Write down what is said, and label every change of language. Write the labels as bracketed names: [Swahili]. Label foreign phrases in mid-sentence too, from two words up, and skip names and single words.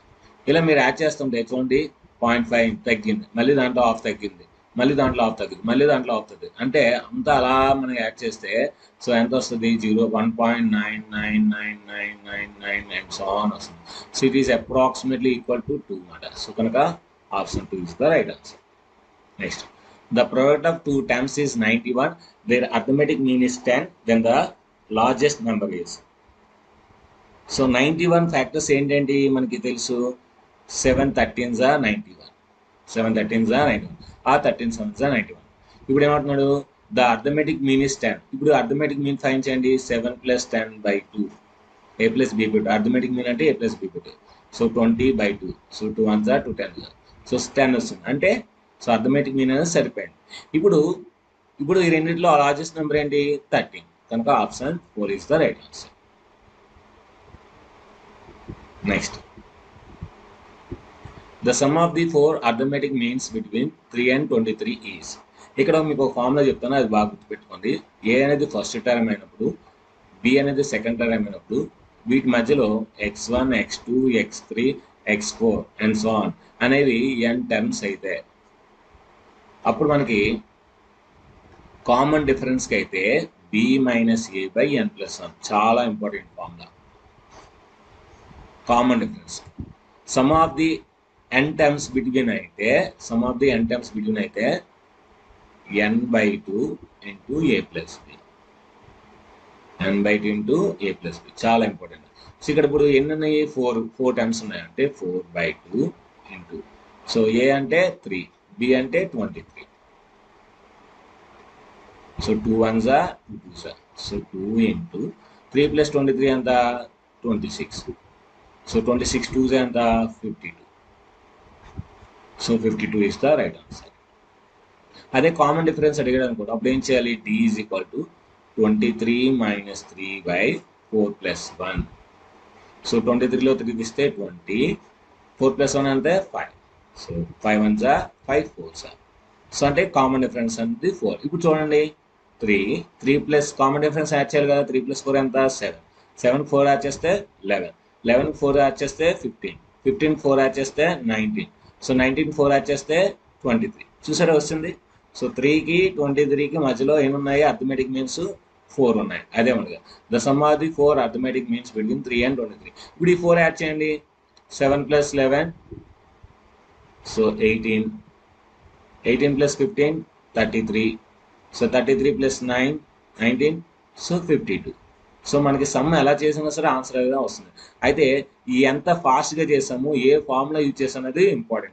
[Telugu] ఇలా మీరు యాడ్ చేస్తుంటే చూడండి 0.5 తగ్గింది, మళ్ళీ దాంట్లో ఆఫ్ తగ్గింది, మళ్ళీ దాంట్లో ఆఫ్ తగ్గింది, మళ్ళీ దాంట్లో ఆఫ్ తగ్గింది. అంటే అంతా అలా మనం యాడ్ చేస్తే సో ఎంత వస్తుంది? 1.99999 [English] and so on [Telugu] వస్తుంది. [English] so it is approximately equal to 2 అన్నమాట. సో కనుక option 2 is the right answer. నెక్స్ట్, the product of two terms is 91, their arithmetic mean is 10, then the largest number is. [Telugu] సో 91 ఫ్యాక్టర్స్ ఏంటంటే మనకి తెలుసు, [English] 7 13s are 91, 7 13s are 91, [Telugu] ఆ [English] 13 7s are 91. [Telugu] ఇప్పుడు ఏమంటున్నాడు? [English] the arithmetic mean is 10. [Telugu] ఇప్పుడు [English] arithmetic mean find [Telugu] చేయండి. 7 + 10/2 a + b/2. [English] arithmetic mean [Telugu] అంటే a + b/2. [English] సో 20/2. సో 2 1s are 2 10s are. [Telugu] సో 10 వస్తుంది అంటే సో [English] arithmetic mean [Telugu] అనేది సరిపోయింది. ఇప్పుడు ఈ రెండింటిలో [English] largest number [Telugu] ఏంటి? 13. [English] కనుక option 4 is the right answer. next, the sum of the 4 arithmetic means between 3 and 23 is. [Telugu] ఇక్కడ మీకు ఒక ఫార్ములా చెప్తాను, అది బాగా గుర్తుపెట్టుకోండి. ఏ అనేది [English] first term [Telugu] అయినప్పుడు, బి అనేది [English] second term [Telugu] అయినప్పుడు, వీటి మధ్యలో x1, x2, x3, x4 [English] and so on [Telugu] అనేవి n టర్మ్స్ అయితే అప్పుడు మనకి [English] common differenceకి [Telugu] అయితే b - a/n+1. చాలా [English] important formula. common difference sum of the n terms between [Telugu] అయితే n/2 ఇంటూ a + b, n/2 ఇంటూ a + b. చాలా ఇంపార్టెంట్. సో ఇక్కడ ఇప్పుడు ఎన్ని ఉన్నాయి? 4 టర్మ్స్ ఉన్నాయంటే 4/2 ఇంటూ, సో a అంటే 3, b అంటే 23. [English] సో 2 1s are 2 2s are. [Telugu] సో 2 ఇంటూ 3 + 23 ఎంత? 26. సో 26 2s ఎంత? 52. సో [English] 52 is the right answer. [Telugu] అదే [English] common difference [Telugu] అడిగాడు అనుకోండి, అప్పుడు ఏం చేయాలి? d = 23 - 3/4 + 1. సో 23లో 3 తీస్తే 20, 4 + 1 అంటే 5. [English] సో 5 1s are 5 4s are. [Telugu] సో అంటే [English] common difference [Telugu] అనేది 4. ఇప్పుడు చూడండి 3 ప్లస్ [English] common difference add [Telugu] చేయాలి కదా. 3 + 4 ఎంత? 7. 7 4 యాడ్ చేస్తే 11. 11 4 యాడ్ చేస్తే 15. 15 4 యాడ్ చేస్తే 19. సో 19 4 యాడ్ చేస్తే 23. చూసారా వస్తుంది. సో 3కి 23కి మధ్యలో ఏమున్నాయి? [English] arithmetic means [Telugu] 4 ఉన్నాయి. అదే ఉండగా [English] the sum of the 4 arithmetic means between 3 and 23. [Telugu] ఇప్పుడు ఈ 4 యాడ్ చేయండి. 7 + 11 సో 18. 18 + 15 33. సో 33 + 9 19. సో 52. సో మనకి సమ్ ఎలా చేసినా సరే ఆన్సర్ అనేది వస్తుంది. అయితే ఎంత ఫాస్ట్గా చేసాము, ఏ [English] formula use [Telugu] చేసాము అనేది ఇంపార్టెంట్.